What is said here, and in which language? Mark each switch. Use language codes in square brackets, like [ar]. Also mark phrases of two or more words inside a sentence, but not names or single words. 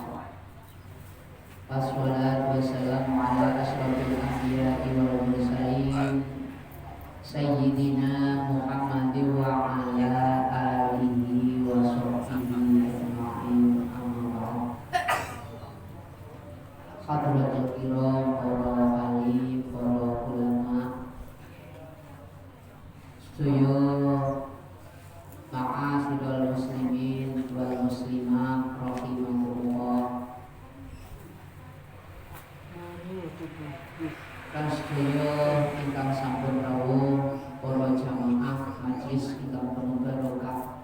[ar] والصلاة والسلام على أشرف الأنبياء والمرسلين سيدنا محمد وعلى آله وصحبه أجمعين. أما بعد. حضرة الكرام, [jv] para wali, para ulama, sedaya [ar] معاشر المسلمين والمسلمات رحمكم الله. [jv] Kan sedaya ingkang sampun rawuh, para jamaah majelis ingkang penuh barokah.